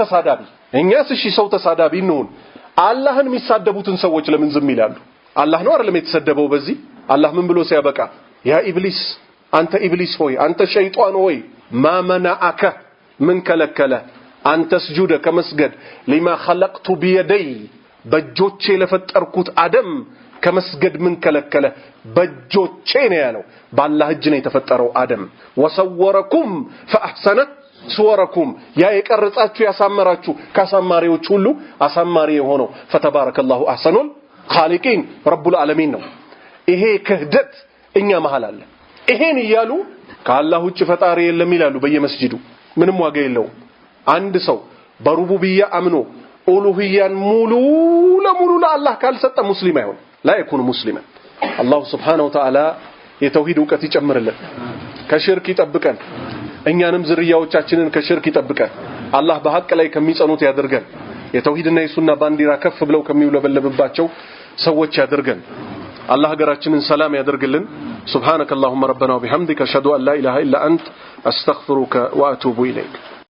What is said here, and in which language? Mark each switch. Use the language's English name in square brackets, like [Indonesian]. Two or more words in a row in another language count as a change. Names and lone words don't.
[Amharic] ተሳዳቢ እኛስ እሺ ሰው ተሳዳቢ ነው አላህን የሚሳደቡትን ሰዎች ለምን ዝም ይላሉ አላህ ነው አይደለም የተሰደበው በዚህ አላህ ምን ብሎ ሲያበቃ ያ ኢብሊስ አንተ ኢብሊስ ሆይ አንተ ሸይጣን ሆይ ማመናአከ ምን ከለከለ አንተ ስጁደ ከመስገድ [Arabic] لما خلقت بيدي [Amharic] በእጆቼ ለፈጠርኩት አደም ከመስገድ ምን ከለከለ በእጆቼ ነው ያለው በአላህ እጅ ነው የተፈጠረው አደም [Arabic] وصوركم فاحسن صوركم [Amharic] ያ የቀረጻችሁ ያሳመራችሁ ካሳማሪዎች ሁሉ አሳማሪ የሆነው [Arabic] فتبارك الله احسن الخالقين رب العالمين [Amharic] ነው ይሄ ክህደት እኛ መሃል አለ ይሄን ይያሉ ከአላህ ውጭ ፈጣሪ የለም ይላሉ በየመስጂዱ ምንም ዋጋ የለው አንድ ሰው በሩቡብያ አምኖ ኡሉሂያን ሙሉ ለሙሉ ለአላህ ካልሰጠ ሙስሊም አይሆን [Arabic] لا يكون مسلما الله سبحانه وتعالى [Amharic] የተውሂድ ዕውቀት ይጨምርልን ከሽርክ ይጠብቀን እኛንም ዝርያዎቻችንን ከሽርክ ይጠብቀን አላህ በሐቅ ላይ ከሚጸኑት ያደርገን የተውሂድና የሱና ባንዲራ ከፍ ብለው ከሚውለበለብባቸው ሰዎች ያደርገን الله ሀገራችንን ሰላም ያደርግልን [Arabic] سبحانك اللهم ربنا وبحمدك اشهد ان لا اله الا انت استغفرك واتوب اليك